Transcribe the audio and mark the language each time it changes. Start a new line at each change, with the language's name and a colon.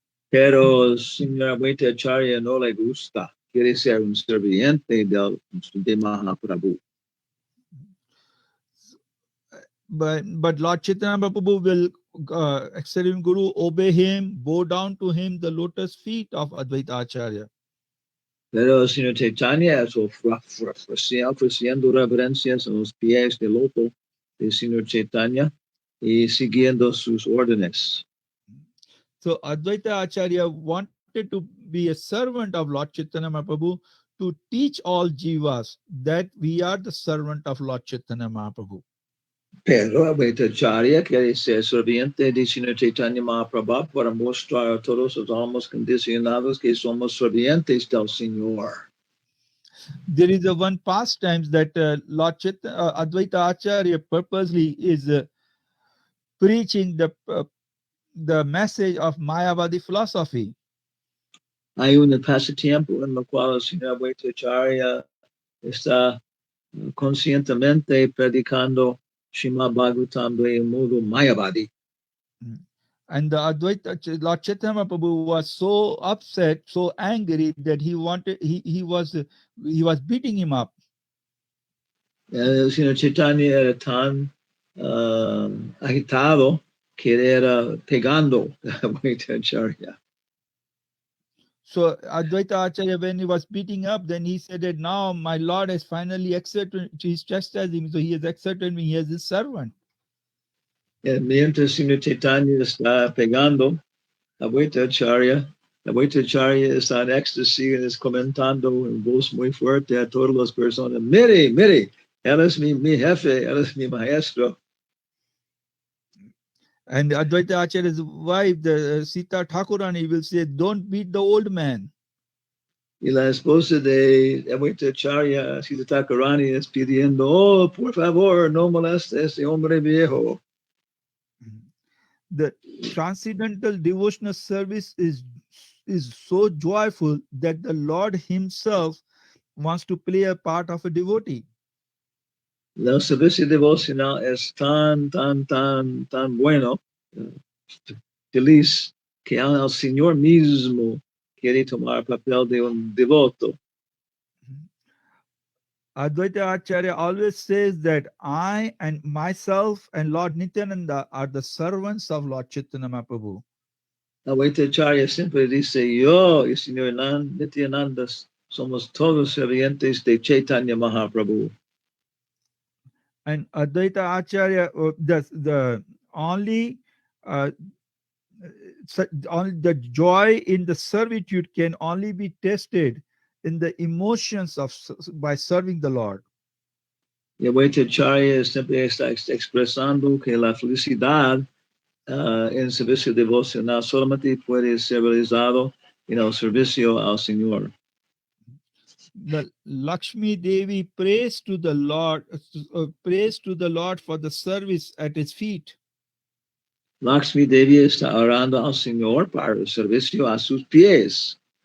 Spanish: Pero Señor Advaita Acharya no le gusta. Quiere ser un serviente de Mahaprabhu.
English: But Lord Chaitanya Mahaprabhu will accept him guru, obey him, bow down to him the lotus feet of Advaita Acharya.
Spanish: Pero el Señor Chaitanya es ofreciendo reverencias a los pies del loto del Señor Chaitanya y siguiendo sus órdenes.
English: So Advaita Acharya wanted to be a servant of Lord Chaitanya Mahaprabhu to teach all jivas that we are the servant of Lord Chaitanya Mahaprabhu.
Spanish: Pero Advaitacharya quiere ser serviente de Señor Chaitanya Mahaprabhu para mostrar a todos los almas condicionados que somos servientes del Señor.
English: There is a one pastime that Advaita Acharya purposely is preaching the message of Mayavadi philosophy.
Spanish: Hay un pasatiempo en el cual el Señor Advaitacharya está conscientemente predicando Srimad Bhagavatam de modo Mayavadi.
English: And the Lord Chaitanya Prabhu was so upset, so angry that he was beating him up.
Spanish: El Señor Chaitanya era tan agitado que era pegando a Advaitacharya.
English: So Advaita Acharya, when he was beating up, then he said that now my Lord has finally accepted, he's chastising me, so he has accepted me, he is his servant.
Spanish: Mientras el Señor Chaitanya está pegando a Advaitacharya está en éxtasis y es comentando en voz muy fuerte a todas las personas, mire, mire, él es mi jefe, él es mi maestro.
English: And Advaita Acharya's wife, the Sita Thakurani, will say, don't beat the old man.
Spanish: Y la esposa de Advaitacharya, Sita Thakurani, es pidiendo, oh, por favor, no moleste a ese hombre viejo.
English: The transcendental devotional service is so joyful that the Lord himself wants to play a part of a devotee.
Spanish: El servicio devocional es tan bueno, feliz, que el Señor mismo quiere tomar papel de un devoto.
English: Advaita Acharya always says that I and myself and Lord Nityananda are the servants of Lord Chaitanya Mahaprabhu.
Spanish: Advaitacharya siempre dice, yo y Señor Nityananda somos todos servientes de Chaitanya Mahaprabhu.
English: And Advaita Acharya, the only uh, only the joy in the servitude can only be tested in the emotions of by serving the Lord.
Spanish: Y Advaitacharya siempre está expresando que la felicidad en servicio devocional solamente puede ser realizado en el servicio al Señor.
English: The Lakshmi Devi prays to the Lord for the service at his feet.
Spanish: Lakshmi Devi está orando al Señor para el servicio a sus pies.